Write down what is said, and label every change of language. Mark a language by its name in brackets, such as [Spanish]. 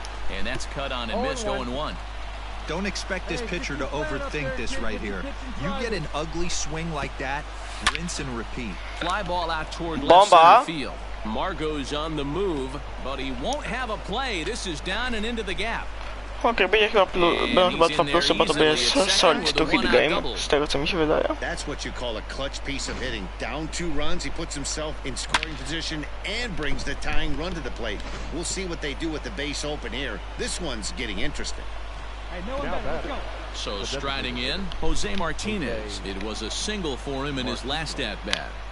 [English] And that's cut on and missed, 0-1. Don't expect this pitcher to overthink this right here. You get an ugly swing like that, rinse and repeat. Fly ball out toward left center field. Margo's on the move, but he won't have a play. This is down and into the gap. [Polish] Okej, będzie chyba, będą chyba 2 plusy, bo to będzie [English] solid to hit game, [Polish] z tego co mi się wydaje. [English] That's what you call a clutch piece of hitting. Down 2 runs, he puts himself in scoring position and brings the tying run to the plate. We'll see what they do with the base open here. This one's getting interesting. So striding in, Jose Martinez. It was a single for him in his last at-bat.